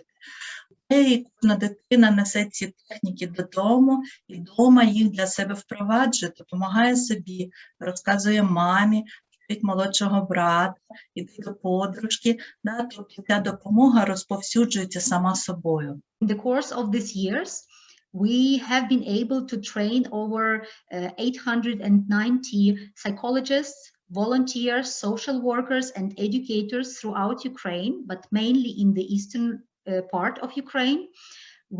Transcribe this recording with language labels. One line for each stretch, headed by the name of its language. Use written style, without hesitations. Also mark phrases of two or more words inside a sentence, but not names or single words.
Ukrainian: І кожна дитина несе ці техніки додому, і вдома їх для себе впроваджує, допомагає собі, розказує мамі, вчить молодшого брата, іде до подружки. Да, тобто ця допомога розповсюджується сама собою.
English: In the course of these years, we have been able to train over 890 psychologists, volunteers, social workers, and educators throughout Ukraine, but mainly in the eastern part of Ukraine.